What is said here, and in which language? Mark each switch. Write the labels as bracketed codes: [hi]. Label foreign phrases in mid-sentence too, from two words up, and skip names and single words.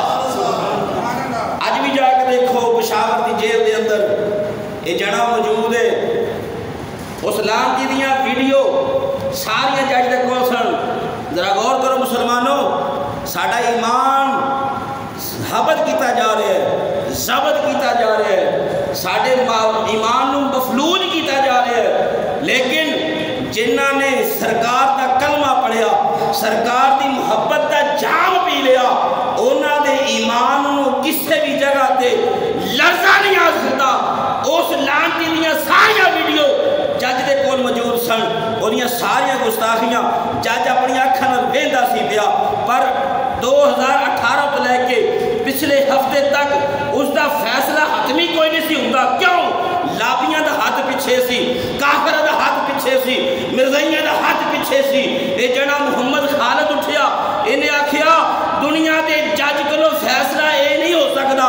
[pa] اج بھی جا کے دیکھو پشاور دی جیل دے اندر یہ جڑا موجود ہے, اس لانتی دیاں ویڈیو ساریاں جج دے کول سن. ذرا غور کرو مسلمانوں, ساڈا ایمان حبت کیتا جا رہا ہے, ضبط کیتا جا رہا ہے, ساڈے ایمان نو مفلوج کیتا جا رہا ہے. لیکن جنہاں نے سرکار دا کلمہ پڑھیا, سرکار دی محبت دا جام پی لیا, انہاں دے ایمان نو کسے بھی جگہ تے لرزہ نہیں آ سکتا. اس لانتی دیاں ساریاں ویڈیو جج دے کول موجود سن, انہاں ساریاں گستاخیاں جج اپنی اکھاں نال ویندا سی پیا. پر 2018 تو لے کے پچھلے ہفتے تک اس دا فیصلہ حتمی کوئی نہیں سی ہوندا. کیوں؟ لابیاں دا ہاتھ پیچھے سی, کافر دا ہاتھ پیچھے سی, مرزائیاں دا ہاتھ پیچھے سی. اے جڑا محمد خالد اٹھیا, انہیں آکھیا دنیا دے جج کولوں فیصلہ اے نہیں ہو سکدا.